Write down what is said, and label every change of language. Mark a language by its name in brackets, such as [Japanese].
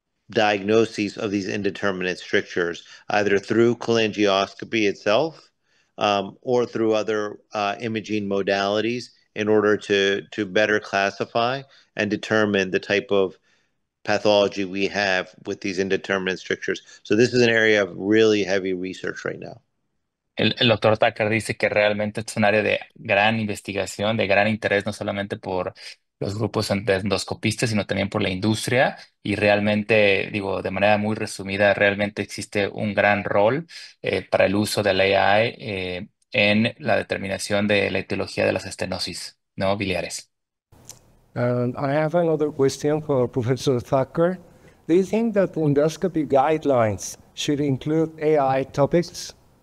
[English] diagnoses of these indeterminate strictures, either through cholangioscopy itself or through other imaging modalities in order to better classify and determine the type of pathology we have with these indeterminate strictures. So this is an area of really heavy research right now. [Spanish] El doctor Tucker dice que realmente es un área de gran investigación, de gran interés, no solamente por los grupos de endoscopistas, sino también por la industria. Y realmente, digo, de manera muy resumida, realmente existe un gran rol para el uso de la AI en la determinación de la etiología de las estenosis, ¿no? Biliares. [English] And I have another question for Professor Thacker. Do you think that endoscopy guidelines should include AI topics?